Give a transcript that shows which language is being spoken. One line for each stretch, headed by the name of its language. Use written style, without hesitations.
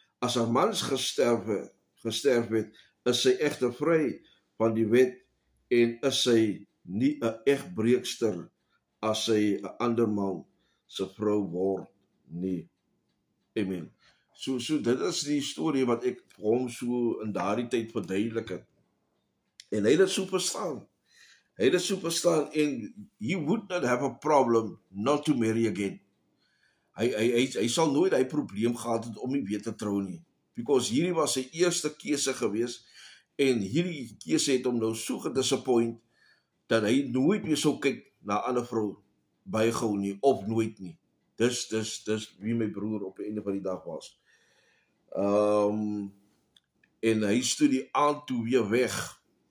Afrikaans: As haar man gesterf het, is sy egter vry van die wet en is sy nie 'n egbreekster as sy 'n ander man se vrou word nie. Amen. So dit is die storie wat ek vir hom so in daardie tyd verduidelik het. En hy het dit so verstaan.
English: En he would not have a problem not to marry again.
Afrikaans: Hy sal nooit hy probleem gehad het om nie weer te trou nie.
English: Because
Afrikaans: hierdie was sy eerste keuse gewees, en hierdie keuse het hom nou so gedisappoint, dat hy nooit weer sou kyk na 'n ander vrou bygehou nie, of nooit nie. Dis wie my broer op die einde van die dag was. En hy stoot die aand toe weer weg.